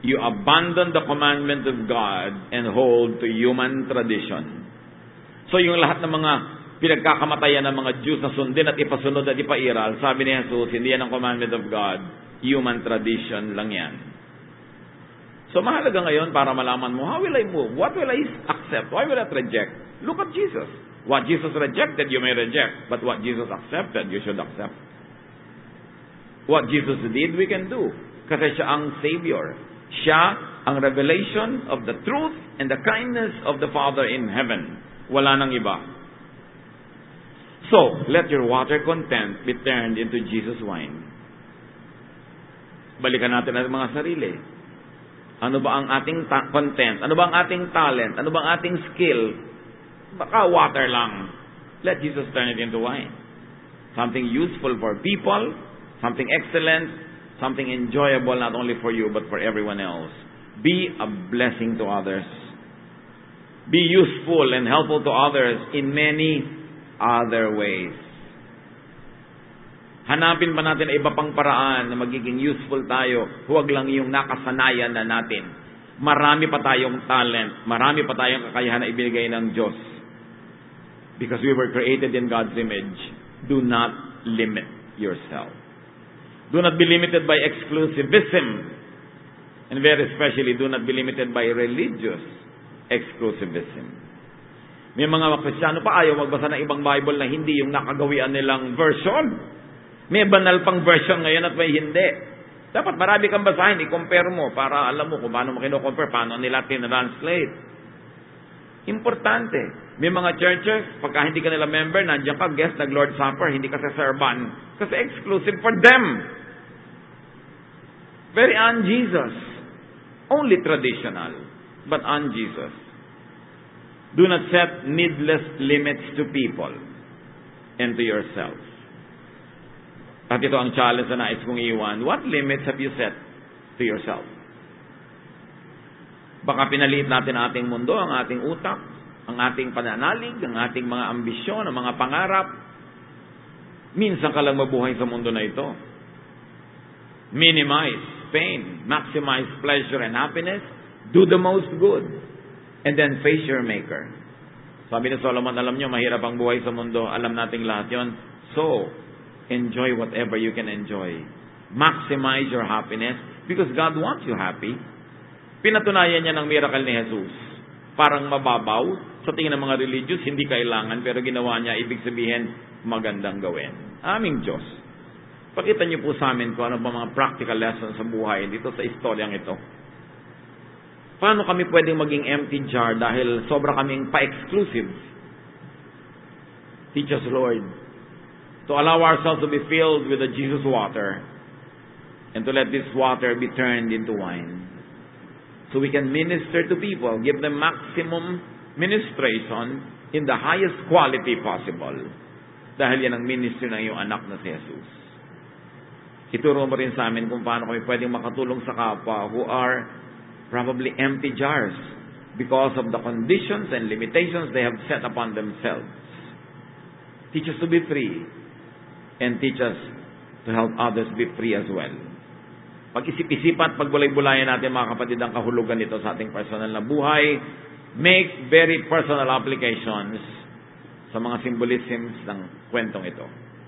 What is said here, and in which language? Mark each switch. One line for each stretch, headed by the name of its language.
English: You abandon the commandment of God and hold to human tradition.
Filipino: So yung lahat ng mga pinagkakamatayan ng mga Jews na sundin at ipasunod at ipairal, sabi ni Jesus, hindi yan ang
English: commandment of God, human tradition
Filipino: lang yan. So mahalaga ngayon para malaman mo,
English: how will I move? What will I accept? Why will I reject? Look at Jesus. What Jesus rejected, you may reject. But what Jesus accepted, you should accept. What Jesus did, we can do.
Filipino: Kasi siya ang Savior. Siya ang
English: revelation of the truth and the kindness of the Father in heaven.
Filipino: Wala nang iba.
English: So, let your water content be turned into Jesus wine.
Filipino: Balikan natin ang mga sarili. Ano ba ang ating content? Ano ba ang ating talent? Ano ba ang ating skill? Baka water lang.
English: Let Jesus turn it into wine. Something useful for people, something excellent, something enjoyable not only for you but for everyone else. Be a blessing to others. Be useful and helpful to others in many other ways.
Filipino: Hanapin pa natin iba pang paraan na magiging useful tayo. Huwag lang yung nakasanayan na natin. Marami pa tayong talent. Marami pa tayong kakayahan na ibinigay ng Diyos.
English: Because we were created in God's image. Do not limit yourself. Do not be limited by exclusivism. And very especially, do not be limited by religious exclusivism.
Filipino: May mga Kristiyano pa ayaw magbasa ng ibang Bible na hindi yung nakagawian nilang version. May banal pang version ngayon at may hindi. Dapat marami kang basahin, i-compare mo para alam mo kung paano mo kino-compare, paano nila tin-translate. Importante. May mga churches, pagka hindi ka nila member, nandiyan ka, guest, nag-Lord's Supper, hindi ka sa serban. Kasi exclusive for them.
English: Very un-Jesus. Only traditional, but un-Jesus. Do not set needless limits to people and to yourself.
Filipino: At ito ang challenge na nais kong iwan.
English: What limits have you set to yourself?
Filipino: Baka pinaliit natin ang ating mundo, ang ating utak, ang ating pananalig, ang ating mga ambisyon, ang mga pangarap. Minsan ka lang mabuhay sa mundo na ito.
English: Minimize pain, maximize pleasure and happiness, do the most good, and then face your Maker.
Filipino: Sabi ni Solomon, alam nyo, mahirap ang buhay sa mundo. Alam nating lahat yon.
English: So, enjoy whatever you can enjoy. Maximize your happiness because God wants you happy.
Filipino: Pinatunayan niya ng miracle ni Jesus. Parang mababaw. Sa tingin ng mga religious, hindi kailangan. Pero ginawa niya, ibig sabihin, magandang gawin. Aming Diyos. Pakita niyo po sa amin kung ano ba mga practical lessons sa buhay dito sa istoryang ito. Paano kami pwedeng maging empty jar dahil sobra kaming pa-exclusive?
English: Teach us, Lord, to allow ourselves to be filled with the Jesus water and to let this water be turned into wine. So we can minister to people, give them maximum ministration in the highest quality possible.
Filipino: Dahil yan ang ministry ng iyong anak na si Jesus. Ituro mo rin sa amin kung paano kami pwedeng makatulong sa kapwa
English: who are probably empty jars because of the conditions and limitations they have set upon themselves. Teach us to be free. And teach us to help others be free as well.
Filipino: Pag-isip-isipan at pagbulay-bulayan natin mga kapatid ang kahulugan nito sa ating personal na buhay.
English: Make very personal applications
Filipino: sa mga symbolisms ng kwentong ito.